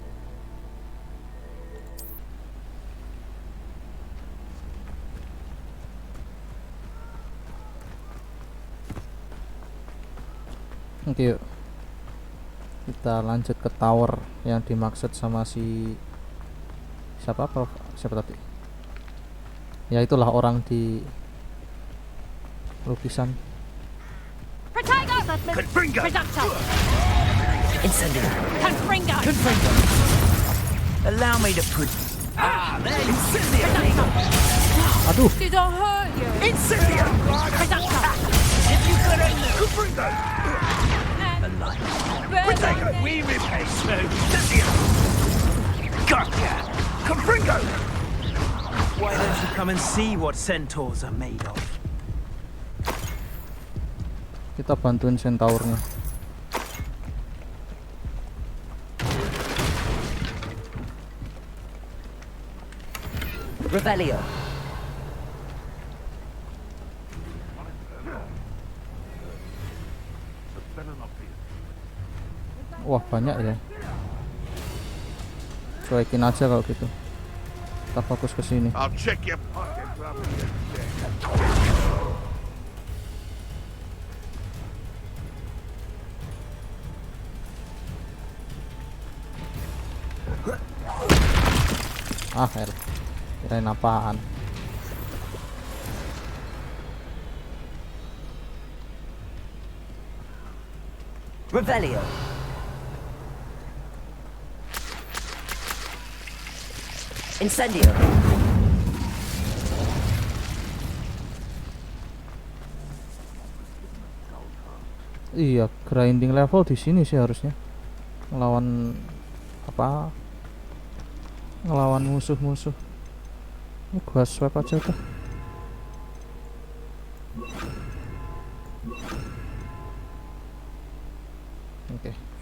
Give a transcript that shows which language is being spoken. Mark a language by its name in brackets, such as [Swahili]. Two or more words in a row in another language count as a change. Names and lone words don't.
[Indonesian] Oke, yuk. Kita lanjut ke tower yang dimaksud sama si siapa tadi? Ya itulah orang di lukisan. Confringo! Incendio! Confringo! [English] Allow me to put... there! Incendio! [Indonesian] Aduh. [English] Did I hurt you? Incendio! If you could only... Confringo! Protego! We repay so... Incendio! Gotcha! Confringo! Why don't you come and see what centaurs are made of? [Indonesian] Kita bantuin centaurnya. Revelio. Wah, banyak ya. Cuekin aja kalau gitu. Kita fokus ke sini. [English] I'll check your pockets up here. [Indonesian] Ah, kirain apaan. Revelio. Incendio. Iya, [English] grinding level [Indonesian] di sini sih harusnya. Ngelawan apa? Ngelawan musuh-musuh. Ini gua swap aja tuh. Oke.